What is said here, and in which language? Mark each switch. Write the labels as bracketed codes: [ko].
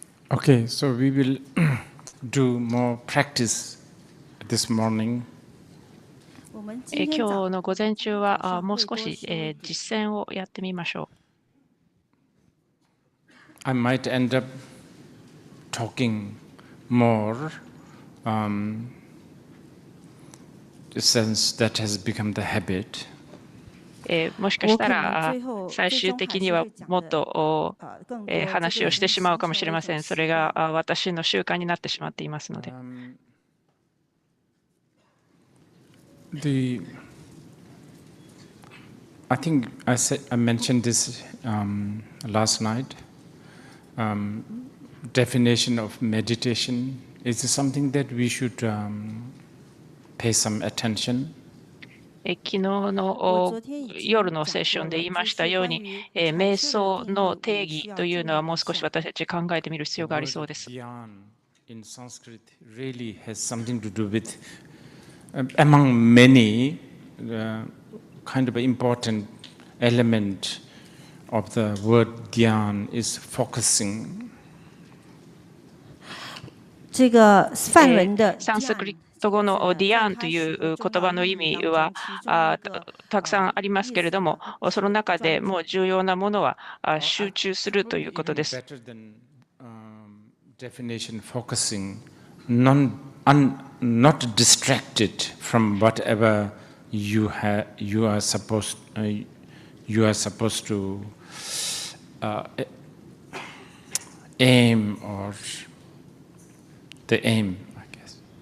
[en] Okay, so we will do more practice this morning. [ja] 今日の午前中はもう少し実践をやってみましょう。 [en] I might end up talking more, since that has become the habit. [ja] もしかしたら最終的にはもっと話をしてしまうかもしれません。それが私の習慣になってしまっていますので。 [en] I think I mentioned this last night. Definition of meditation is something that we should pay some attention. [ja] 昨日の夜のセッションで言いましたように、瞑想の定義というのはもう少し私たち考えてみる必要がありそうです。 [en] Dhyan in Sanskrit really has something to do with, among many, kind of important element of the word dhyan is focusing. [zh] 这个梵文的 [ja] サンスクリット語のディアンという言葉の意味はたくさんありますけれども、その中でもう重要なものは集中するということです。 [en] Definition focusing, not distracted from whatever you are supposed to aim or the aim, I guess.